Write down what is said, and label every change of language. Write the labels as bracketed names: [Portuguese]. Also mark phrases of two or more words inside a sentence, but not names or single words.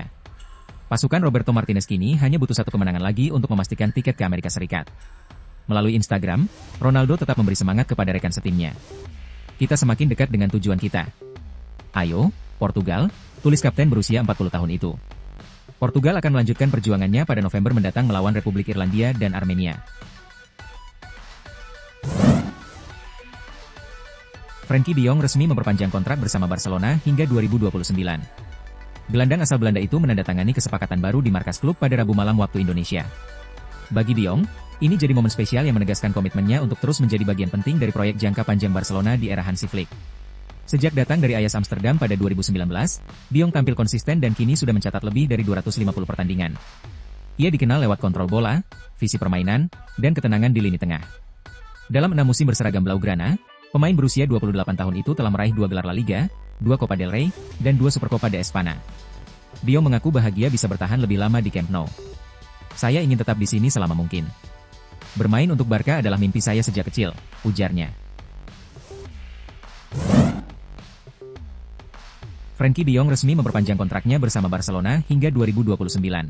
[Indonesian] Pasukan Roberto Martinez kini hanya butuh 1 kemenangan lagi untuk memastikan tiket ke Amerika Serikat. Melalui Instagram, Ronaldo tetap memberi semangat kepada rekan setimnya. "Kita semakin dekat dengan tujuan kita. Ayo, Portugal," tulis kapten berusia 40 tahun itu. Portugal akan melanjutkan perjuangannya pada November mendatang melawan Republik Irlandia dan Armenia. Frenkie de Jong resmi memperpanjang kontrak bersama Barcelona hingga 2029. Gelandang asal Belanda itu menandatangani kesepakatan baru di markas klub pada Rabu malam waktu Indonesia. Bagi de Jong, ini jadi momen spesial yang menegaskan komitmennya untuk terus menjadi bagian penting dari proyek jangka panjang Barcelona di era Hansi Flick. Sejak datang dari Ajax Amsterdam pada 2019, de Jong tampil konsisten dan kini sudah mencatat lebih dari 250 pertandingan. Ia dikenal lewat kontrol bola, visi permainan, dan ketenangan di lini tengah. Dalam 6 musim berseragam Blaugrana, pemain berusia 28 tahun itu telah meraih 2 gelar La Liga, 2 Copa del Rey, dan 2 Supercopa de Espana. De Jong mengaku bahagia bisa bertahan lebih lama di Camp Nou. "Saya ingin tetap di sini selama mungkin. Bermain untuk Barca adalah mimpi saya sejak kecil," ujarnya. Frenkie de Jong resmi memperpanjang kontraknya bersama Barcelona hingga 2029.